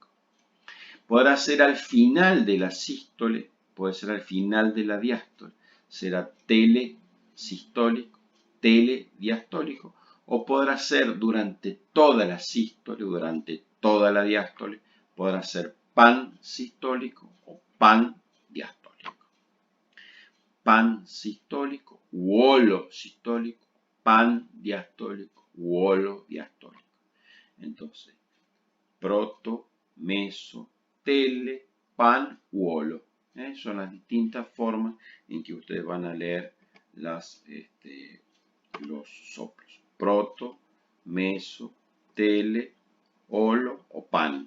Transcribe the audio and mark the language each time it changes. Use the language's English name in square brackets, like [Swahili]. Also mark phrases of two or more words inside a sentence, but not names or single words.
[Spanish] Podrá ser al final de la sístole, puede ser al final de la diástole. Será telesistólico, telediastólico, o podrá ser durante toda la sístole, durante toda la diástole. Podrá ser pansistólico o pandiastólico. Pansistólico u holosistólico, pandiastólico u holodiastólico. Entonces, proto, meso, tele, pan u holo. Son las distintas formas en que ustedes van a leer los soplos. Proto, meso, tele, holo o pan.